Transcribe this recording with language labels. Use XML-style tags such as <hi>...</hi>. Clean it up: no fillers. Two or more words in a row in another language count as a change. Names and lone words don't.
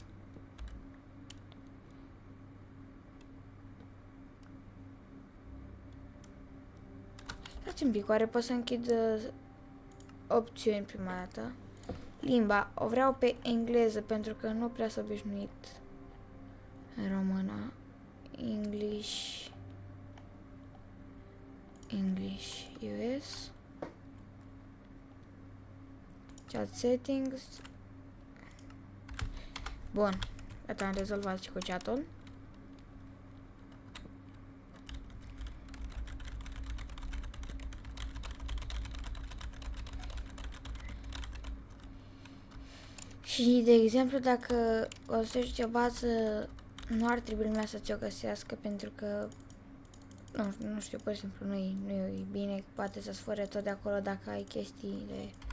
<ro>Stați un pic, oare pot să închid opțiuni prima dată? Limba, o vreau pe engleză pentru că nu prea s-a obișnuit în română.</ro> <en>English US. Chat settings.</en> <ro>Bun, gata, am rezolvat și cu chatul. Și, de exemplu, dacă găsești o bază, nu ar trebui lumea să ți-o găsească, pentru că, nu știu, pur și simplu, nu e bine, poate să-ți fure tot de acolo dacă ai chestiile.</ro>